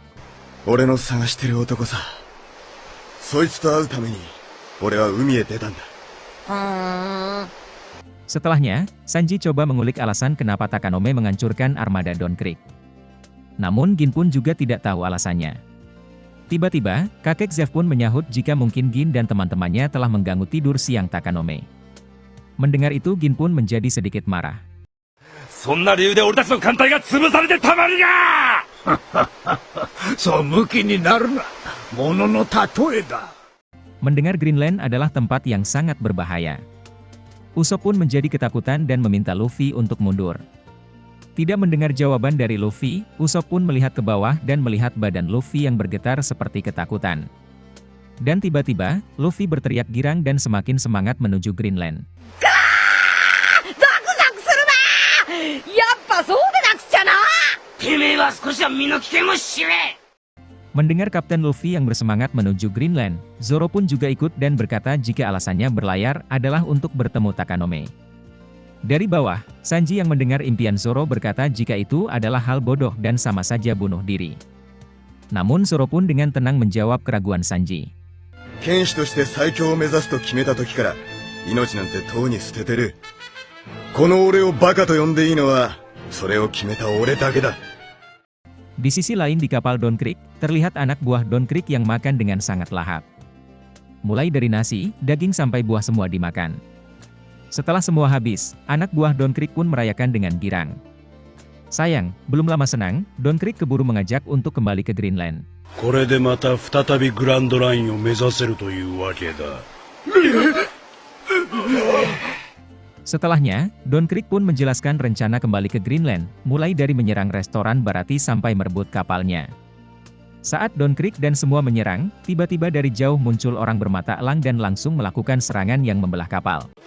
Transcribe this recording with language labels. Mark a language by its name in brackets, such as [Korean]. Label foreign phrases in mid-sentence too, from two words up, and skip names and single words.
[Indonesian] Setelahnya, Sanji coba mengulik alasan kenapa Takanome menghancurkan armada Don Krieg. Namun Gin pun juga tidak tahu alasannya. Tiba-tiba, kakek Zeff pun menyahut jika mungkin Gin dan teman-temannya telah mengganggu tidur siang Takanome. Mendengar itu Gin pun menjadi sedikit marah. [Japanese] そんな理由で俺たちの艦隊が潰されてたまるかそうムキになるな。ものの例えだ。 [Indonesian] Mendengar Greenland adalah tempat yang sangat berbahaya. Usopp pun menjadi ketakutan dan meminta Luffy untuk mundur. Tidak mendengar jawaban dari Luffy, Usopp pun melihat ke bawah dan melihat badan Luffy yang bergetar seperti ketakutan. Dan tiba-tiba, Luffy berteriak girang dan semakin semangat menuju Greenland. [Japanese] やっぱそうでなくちゃな。てめえは少しは身の危険を知れ。 [Indonesian] Mendengar Kapten Luffy yang bersemangat menuju Greenland, Zoro pun juga ikut dan berkata jika alasannya berlayar adalah untuk bertemu Takanome. Dari bawah, Sanji yang mendengar impian Zoro berkata jika itu adalah hal bodoh dan sama saja bunuh diri. Namun Zoro pun dengan tenang menjawab keraguan Sanji. [Japanese] 剣士として最強を目指すと決めた時から命なんてとうに捨ててる。この俺をバカと呼んでいいのはそれを決めた俺だけだ。 [Indonesian] Di sisi lain di kapal Don Creek, terlihat anak buah Don Creek yang makan dengan sangat lahap. Mulai dari nasi, daging sampai buah semua dimakan. Setelah semua habis, anak buah Don Creek pun merayakan dengan girang. Sayang, belum lama senang, Don Creek keburu mengajak untuk kembali ke Greenland. [Japanese] これでまた再びグランドラインを目指せるというわけだ。 [Indonesian] Setelahnya, Don Creek pun menjelaskan rencana kembali ke Greenland, mulai dari menyerang restoran Barati sampai merebut kapalnya. Saat Don Creek dan semua menyerang, tiba-tiba dari jauh muncul orang bermata elang dan langsung melakukan serangan yang membelah kapal.